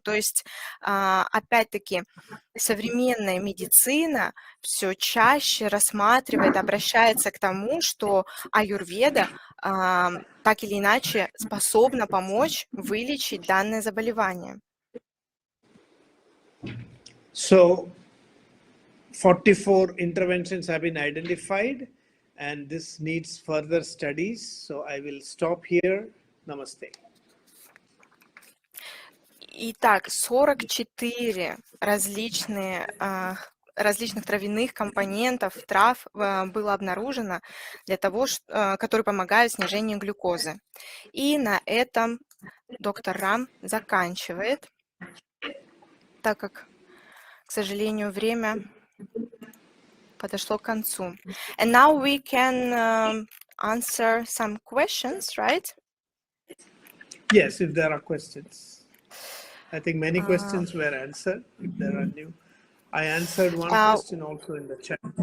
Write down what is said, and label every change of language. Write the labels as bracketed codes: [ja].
[ru] То есть, опять-таки, современная медицина все чаще рассматривает, обращается к тому, что аюрведа так или иначе способна помочь вылечить данное заболевание. [en] So 44 interventions have been identified, and this needs further studies. So I will stop here. Namaste. [ru] Итак, 44 различных травяных компонентов, трав было обнаружено для того, которые помогают снижению глюкозы. И на этом доктор Рам заканчивает, так как, к сожалению, время подошло к концу. [en] And now we can answer some questions, right? Yes, if there are questions. I think many questions were answered. If there are new, I answered one question also in the chat.